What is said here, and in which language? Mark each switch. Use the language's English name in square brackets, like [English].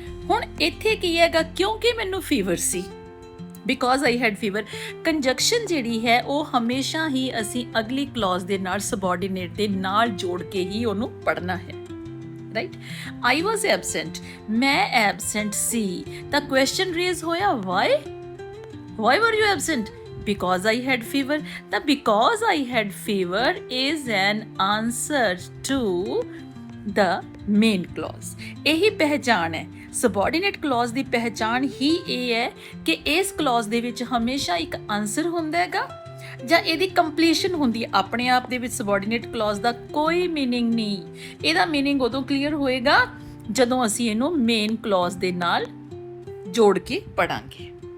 [Punjabi] ਹੁਣ ਇੱਥੇ ਕੀ ਹੈਗਾ? ਕਿਉਂਕਿ ਮੈਨੂੰ fever ਸੀ, [English] because I had fever। [Punjabi] ਕੰਜੰਕਸ਼ਨ ਜਿਹੜੀ ਹੈ ਉਹ ਹਮੇਸ਼ਾ ਹੀ ਅਸੀਂ ਅਗਲੀ ਕਲੌਜ਼ ਦੇ ਨਾਲ ਸਬਆਰਡੀਨੇਟ ਦੇ ਨਾਲ ਜੋੜ ਕੇ ਹੀ ਉਹਨੂੰ ਪੜ੍ਹਨਾ ਹੈ, ਰਾਈਟ। [English] I was absent, [Punjabi] ਮੈਂ ਐਬਸੈਂਟ ਸੀ, ਤਾਂ ਕੁਐਸਚਨ ਰੇਜ਼ ਹੋਇਆ [English] why were you absent? Because I had fever। ਤਾਂ because I had fever is an answer to the main clause। [Punjabi] ਇਹੀ ਪਹਿਚਾਣ ਹੈ ਸਬਆਰਡੀਨੇਟ ਕਲੌਜ਼ ਦੀ। ਪਹਿਚਾਣ ਹੀ ਇਹ ਹੈ ਕਿ ਇਸ ਕਲੌਜ਼ ਦੇ ਵਿੱਚ ਹਮੇਸ਼ਾ ਇੱਕ ਆਨਸਰ ਹੁੰਦਾ ਹੈਗਾ ਜਾਂ ਇਹਦੀ ਕੰਪਲੀਸ਼ਨ ਹੁੰਦੀ ਹੈ। ਆਪਣੇ ਆਪ ਦੇ ਵਿੱਚ ਸਬਆਰਡੀਨੇਟ ਕਲੌਜ਼ ਦਾ ਕੋਈ ਮੀਨਿੰਗ ਨਹੀਂ। ਇਹਦਾ ਮੀਨਿੰਗ ਉਦੋਂ ਕਲੀਅਰ ਹੋਏਗਾ ਜਦੋਂ ਅਸੀਂ ਇਹਨੂੰ ਮੇਨ ਕਲੌਜ਼ ਦੇ ਨਾਲ ਜੋੜ ਕੇ ਪੜਾਂਗੇ।